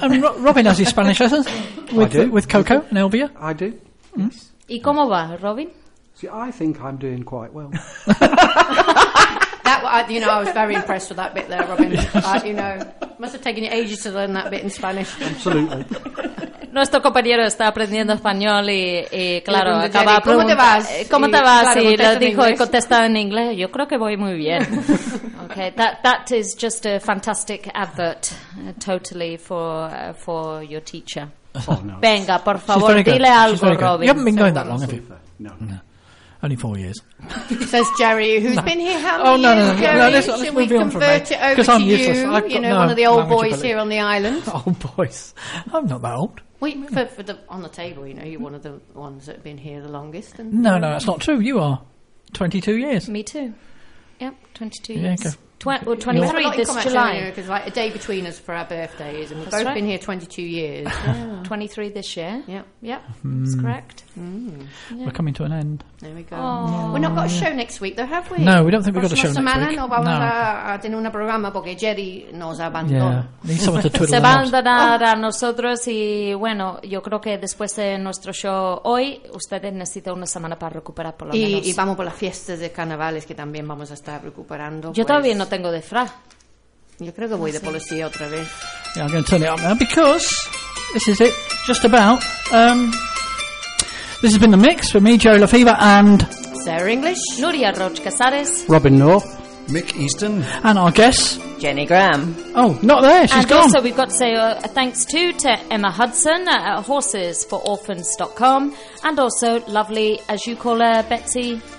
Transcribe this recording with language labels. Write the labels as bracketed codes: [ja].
[en] And Robin has his Spanish lessons with Coco and Elvia. I do. [es] Mm. ¿Y cómo va, Robin? [en] I think I'm doing quite well. I was very impressed with that bit there, Robin. Must have taken you ages to learn that bit in Spanish. Absolutely. [es] Nuestro compañero está aprendiendo español y claro, acaba ¿cómo te vas? ¿Cómo te vas? Y le dijo y contesta en inglés. Yo creo que voy muy bien. [en] Okay, that is just a fantastic advert, totally for your teacher. Oh, no. [es] Venga, por favor, dile algo, Robin. [en] You haven't been going that long, have you? No. Only 4 years. Says Jerry, who's been here how many years? Oh, no. Should we convert it over to you? One of the old boys here on the island. Old boys. I'm not that old. Wait, on the table, you're one of the ones that have been here the longest. And no, that's not true. You are. 22 years. Me too. Yep, 22 years. Yeah, okay. 23 this July. Because a day between us for our birthday is, and we've both been here 22 years. Yeah. 23 this year. Yep. That's correct. Mm. Yeah. We're coming to an end. There we go. Aww. We've not got a show next week, though, have we? No, we don't think we've got a show [es] semana, [en] next week. [es] No, vamos a tener un programa porque Jerry nos ha abandonado. [en] Yeah, need someone to twiddle [es] Se va a abandonar a nosotros y, bueno, yo creo que después de nuestro show hoy, ustedes necesitan una semana para recuperar por lo menos. Y vamos por las fiestas de carnavales que también vamos a estar recuperando. Yo todavía no tengo disfraz. Yo creo que voy de policía otra vez. [en] Yeah, I'm going to turn it up now because this is it, just about... This has been The Mix for me, Jerry LaFever, and... Sarah English. Nuria Roche-Casares. Robin North. Mick Easton. And our guest... Jenny Graham. Oh, not there, she's and gone. And also we've got to say thanks to Emma Hudson at horsesfororphans.com, and also lovely, as you call her, Betty